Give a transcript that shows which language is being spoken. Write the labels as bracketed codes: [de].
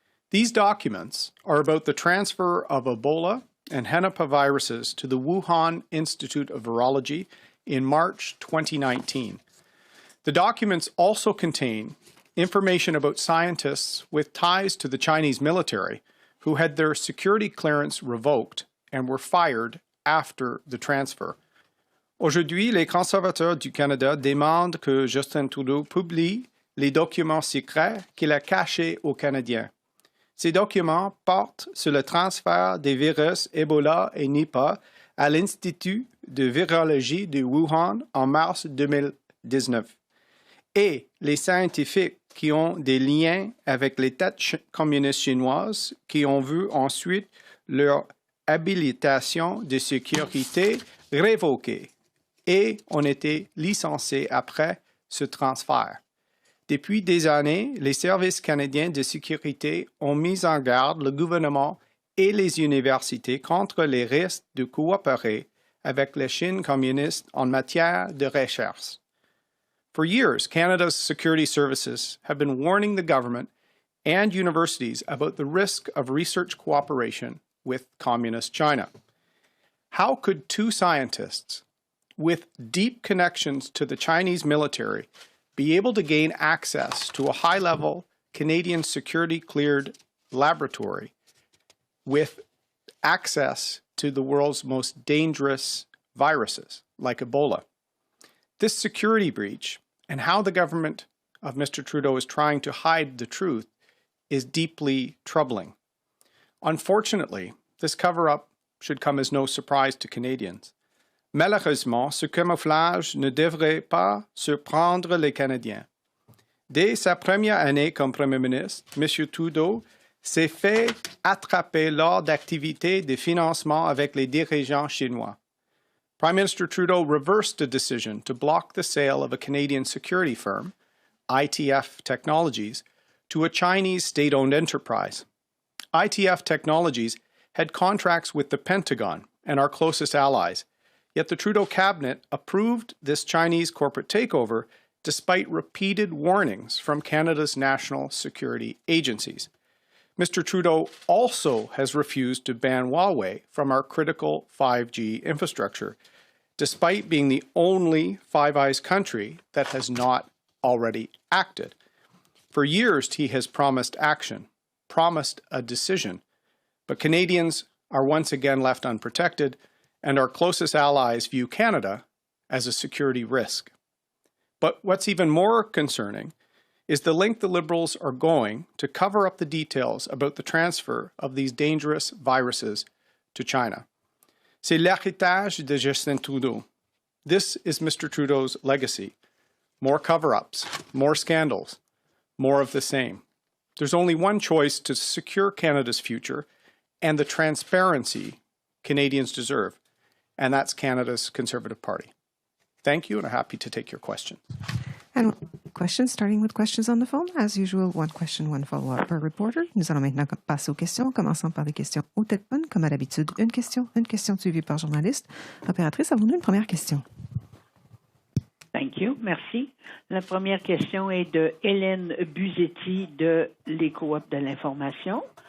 [en] These documents are about the transfer of Ebola and Hennepin viruses to the Wuhan Institute of Virology in March 2019. The documents also contain information about scientists with ties to the Chinese military who had their security clearance revoked and were fired after the transfer. [fr] Aujourd'hui, les conservateurs du Canada demandent que Justin Trudeau publie les documents secrets qu'il a cachés aux Canadiens. Ces documents portent sur le transfert des virus Ebola et Nipah à l'Institut de virologie de Wuhan en mars 2019. Et les scientifiques qui ont des liens avec les têtes communistes chinoises qui ont vu ensuite leur habilitation de sécurité révoquée et ont été licenciés après ce transfert. Depuis des années, les services canadiens de sécurité ont mis en garde le gouvernement et les universités contre les risques de coopérer avec la Chine communiste en matière de recherche. [en] For years, Canada's security services have been warning the government and universities about the risk of research cooperation with Communist China. How could two scientists with deep connections to the Chinese military be able to gain access to a high-level Canadian security-cleared laboratory with access to the world's most dangerous viruses, like Ebola? This security breach and how the government of Mr. Trudeau is trying to hide the truth is deeply troubling. Unfortunately, this cover-up should come as no surprise to Canadians. [fr] Malheureusement, ce camouflage ne devrait pas surprendre les Canadiens. Dès sa première année comme Premier ministre, M. Trudeau s'est fait attraper lors d'activités de financement avec les dirigeants chinois. [en] Prime Minister Trudeau reversed a decision to block the sale of a Canadian security firm, ITF Technologies, to a Chinese state-owned enterprise. ITF Technologies had contracts with the Pentagon and our closest allies, yet the Trudeau cabinet approved this Chinese corporate takeover despite repeated warnings from Canada's national security agencies. Mr. Trudeau also has refused to ban Huawei from our critical 5G infrastructure, despite being the only Five Eyes country that has not already acted. For years, he has promised action, promised a decision, but Canadians are once again left unprotected, and our closest allies view Canada as a security risk. But what's even more concerning is the length the Liberals are going to cover up the details about the transfer of these dangerous viruses to China. [fr] C'est l'héritage de Justin Trudeau. [en] This is Mr. Trudeau's legacy. More cover-ups, more scandals, more of the same. There's only one choice to secure Canada's future and the transparency Canadians deserve, and that's Canada's Conservative Party. Thank you, and I'm happy to take your questions. And questions, starting with questions on the phone. As usual, one question, one follow-up per reporter. [fr] Nous allons maintenant passer aux questions, commençant par des questions au téléphone. Comme à l'habitude, une question suivie par journaliste. Opératrice, avons-nous une première question? [en] Thank you. [fr] Merci. La première question est de Hélène Buzetti de l'Éco-op de l'information.